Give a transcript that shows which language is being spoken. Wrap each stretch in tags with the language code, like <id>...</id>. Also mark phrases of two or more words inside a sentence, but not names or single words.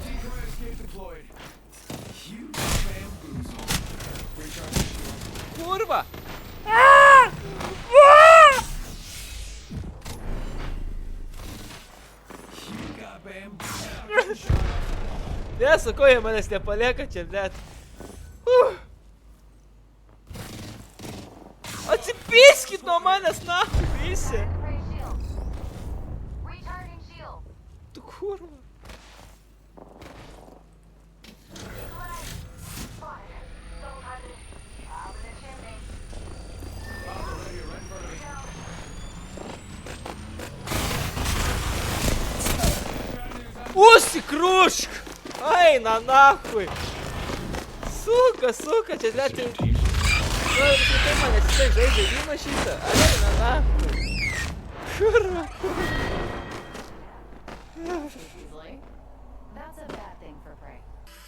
<en>Decoy escape deployed. Huge bamboozle. Recharge shield.</en> <lt>Kurwa!</lt> <en>You got bamboozled. Getting shot at.</en> <lt>Ne, sakau, jie manęs nepalieka čia, net. Atsipiskit nuo manęs, nahui, visi.</lt> <en>Activate shield. Recharging shield.</en> <lt>Tu kurva.</lt> <en>Spotted it. Double timing it. Up in the chimney. Bomber right here, right in front of me. Down.</en> <lt>Usi, krušk! Eina,</lt> <ru>nahui. Suka,</ru> <lt>čia net... Nu, tai manęs jisai žaidžia žaidimą šitą. Eina, nahui. Kurva.</lt> <en>Easily. That's a bad thing for prey.</en>